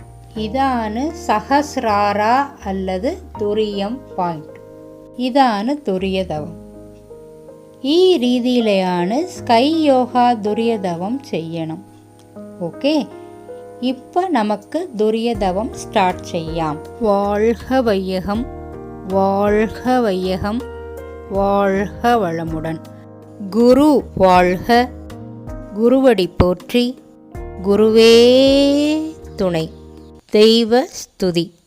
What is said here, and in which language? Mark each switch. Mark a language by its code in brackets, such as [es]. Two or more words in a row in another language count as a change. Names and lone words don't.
[ml] ഇതാണ് സഹസ്രാര അല്ലത് ദുരിയം പോയിന്റ്. ഇതാണ് ദുരിയതവം. ഈ രീതിയിലാണ് സ്കൈ യോഗ ദുരിയതവം ചെയ്യണം. ഓക്കെ, ഇപ്പം നമുക്ക് ദുരിയതവം സ്റ്റാർട്ട് ചെയ്യാം. [ta] வாழ்க வையகம், வாழ்க வையகம், வாழ்க வளமுடன். குரு வாழ்க, குருவடி போற்றி, குருவே துணை. தெய்வ ஸ்துதி.